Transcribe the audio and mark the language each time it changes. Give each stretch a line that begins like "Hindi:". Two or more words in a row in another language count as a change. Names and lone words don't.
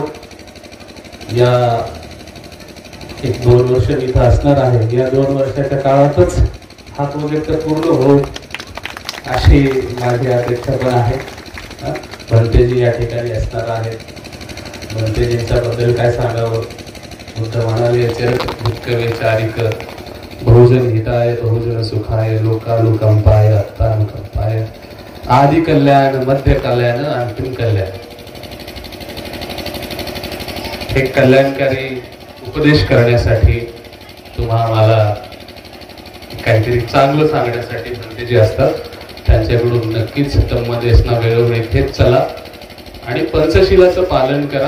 Marathi: या 1-2 वर्ष इथं असणार आहे. या 2 वर्षाच्या काळातच हा प्रोजेक्ट पूर्ण हो अशी माझी अपेक्षा पण आहे. भंतेजी या ठिकाणी असणार आहेत. भंतेजींच्याबद्दल काय सांगावं. बुद्ध म्हणाले,
Pali: दुःखवे चारिक, बहुजन हिताय बहुजन सुखाय, लोकानुकंपाय अत्तानुकंपाय, आदि कल्याण, मध्य कल्याण, अंतिम कल्याण.
Marathi: हे कल्याणकारी उपदेश करण्यासाठी तुम्हाला काहीतरी चांगलं सांगण्यासाठी भंतेजी असतात. त्यांच्याकडून नक्कीच तन्मदेशना वेळोवेळी घेत चला आणि पंचशिलाचं पालन करा.